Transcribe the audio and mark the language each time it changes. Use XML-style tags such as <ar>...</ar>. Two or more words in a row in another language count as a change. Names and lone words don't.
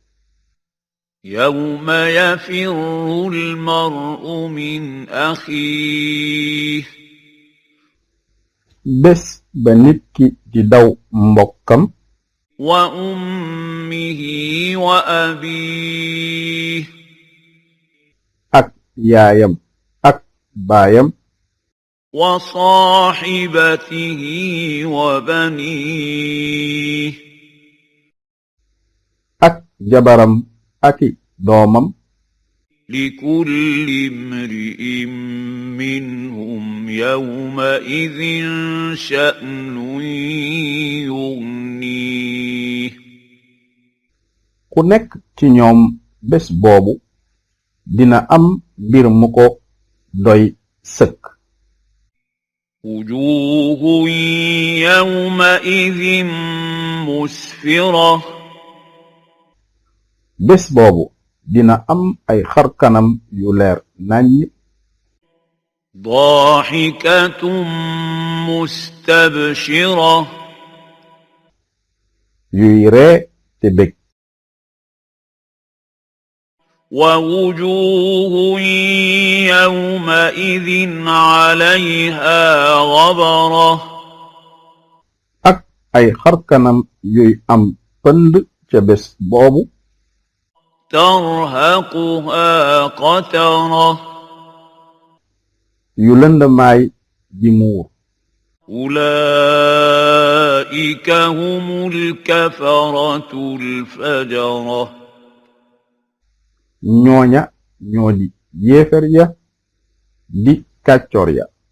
<ar>يوم يفر المرء من أخيه</ar> <wo>bés ba nit ki di daw mbokkam</wo> <ar>وأمه وأبيه</ar> <wo>ak yaayam ak baayam</wo> <ar>وصاحبته وبنيه</ar> <wo>ak jabaram aki doomam</wo> <ar>لكل امرئ منهم يومئذ شأن يغنيه</ar> <wo>ku nekk ci ñoom bés boobu dina am mbir mu ko doy sëkk</wo> <ar>وجوه يومئذ مسفرة</ar> <wo>bés boobu dina am ay xarkanam yu leer naññ</wo> <ar>ضاحكة مستبشرة</ar> <wo>yuy ree te bég</wo> <ar>ووجوه يومئذ عليها غبرة</ar> <wo>ak ay xarkanam yuy am pënd ca bés boobu</wo> <ar>ترهقها قترة</ar> <wo>yu lëndamaay di muur</wo> <ar>أولئك هم الكفرة الفجرة</ar> <wo>ñooña ñoo di yéefar ya di kàccor ya</wo>